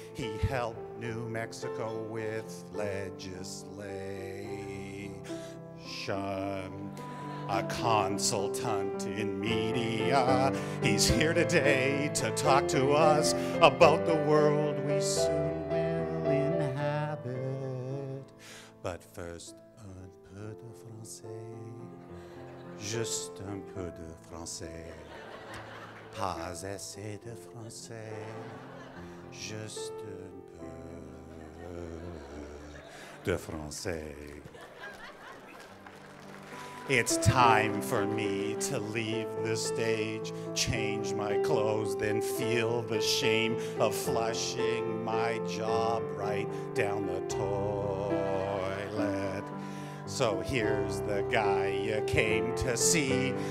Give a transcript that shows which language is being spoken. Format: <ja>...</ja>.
<en>He helped New Mexico with legislation. A consultant in media. He's here today to talk to us about the world we soon will inhabit. But first,</en> <fr>un peu de français. Juste un peu de français, pas assez de français, juste un peu de français.</fr> <en>It's time for me to leave the stage, change my clothes, then feel the shame of flushing my job right down the toilet. So here's the guy you came to see.</en>